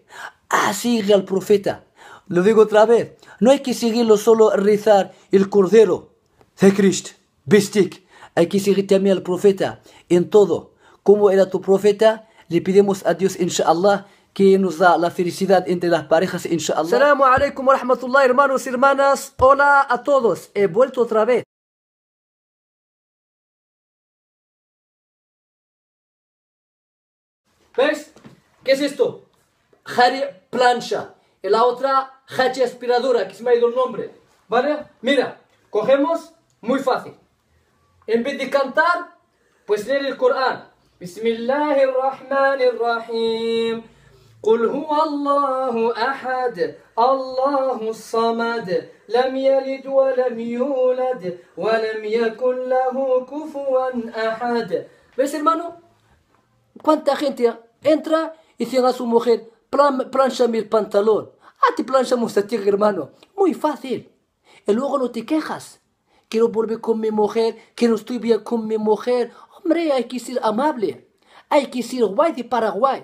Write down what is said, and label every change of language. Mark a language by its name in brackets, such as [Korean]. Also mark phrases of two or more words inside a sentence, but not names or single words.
[Spanish] Sigue al profeta. Lo digo otra vez. No hay que seguirlo solo rezar el cordero. De Cristo, Bistik. Hay que seguir también al profeta en todo. Como era tu profeta, le pedimos a Dios, inshallah, que nos da la felicidad entre las parejas, inshallah. [Arabic] السلام عليكم ورحمة الله, [Spanish] hermanos y hermanas. Hola a todos. He vuelto otra vez. ¿Ves? ¿Qué es esto? Jari plancha. Y la otra, hachi aspiradora, que se me ha ido el nombre. ¿Vale? Mira, cogemos, muy fácil. En vez de cantar, pues leer el Corán. [Arabic] Bismillahirrahmanirrahim. قل هو الله أحد الله الصمد لم يلد ولم يولد ولم يكن له كفوا أحد. [Spanish] ¿Ves, hermano? ¿Cuánta gente entra y dice a su mujer, planchame el pantalón? Te planchamos a ti, hermano. Muy fácil. Y luego no te quejas. Quiero volver con mi mujer, que no estoy bien con mi mujer. Hombre, hay que ser amable. Hay que ser guay de Paraguay.